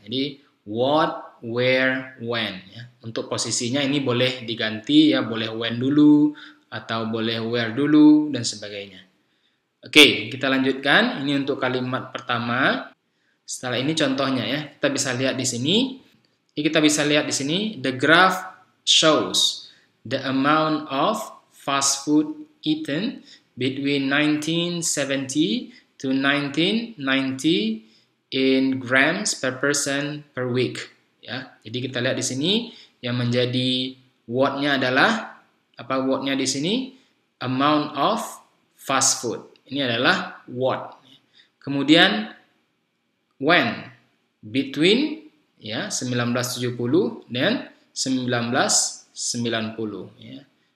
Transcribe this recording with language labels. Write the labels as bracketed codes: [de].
[id] Jadi [en] what, where, when. [id] Ya. Untuk posisinya ini boleh diganti ya, boleh when dulu atau boleh where dulu dan sebagainya. Oke, kita lanjutkan. Ini untuk kalimat pertama. Setelah ini contohnya ya. Kita bisa lihat di sini. Kita bisa lihat di sini [en] the graph shows the amount of fast food eaten between 1970 to 1990 in grams per person per week. [id] Ya, jadi kita lihat di sini yang menjadi what-nya adalah apa? What-nya di sini amount of fast food. Ini adalah what. Kemudian when between ya 1970 dan 1990 ya.